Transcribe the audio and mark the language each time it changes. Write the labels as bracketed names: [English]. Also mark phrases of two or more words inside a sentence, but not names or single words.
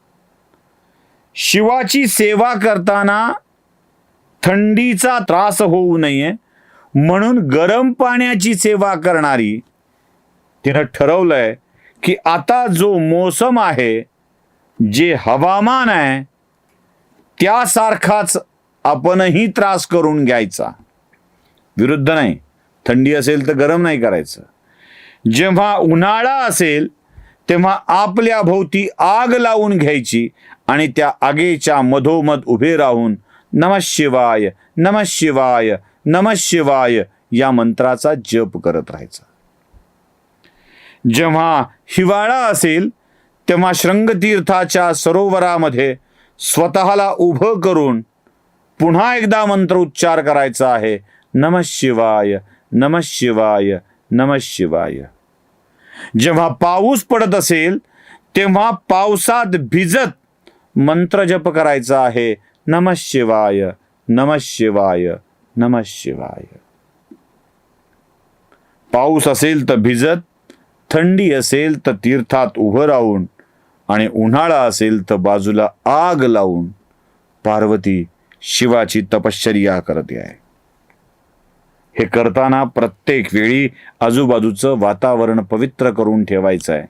[Marathi] शिवाची सेवा करताना थंडीचा त्रास होऊ नये म्हणून गरम पाण्याची सेवा करणारी तिनं ठरवलंय की आता जो मोसम आहे, जे हवामान आहे, त्यासारखाच आपणही त्रास करून घ्यायचा. विरुद्ध नाही, थंडी असेल तर गरम नाही करायचं. जेव्हा उन्हाळा असेल तेव्हा आपल्या भोवती आग लावून घ्यायची आणि त्या आगीच्या मधोमध उभे राहून [Sanskrit] नमः शिवाय, नमः शिवाय, नमः शिवाय [Marathi] या मंत्राचा जप करत राहायचा. जेव्हा हिवाळा असेल तेव्हा शृंगतीर्थाच्या सरोवरामध्ये स्वतःला उभं करून पुन्हा एकदा मंत्र उच्चार करायचा आहे, [Sanskrit] नमः शिवाय, नमः शिवाय, नमः शिवाय. [Marathi] जेव्हा पाऊस पडत असेल तेव्हा पावसात भिजत मंत्र जप करायचा आहे, [Sanskrit] नमः शिवाय, नमः शिवाय, नमः शिवाय. [Marathi] पाऊस असेल तर भिजत, थंडी असेल तर तीर्थात उभं राहून आणि उन्हाळा असेल तर बाजूला आग लावून पार्वती शिवाची तपश्चर्या करते आहे. हे करताना प्रत्येक वेळी आजूबाजूचं वातावरण पवित्र करून ठेवायचं आहे.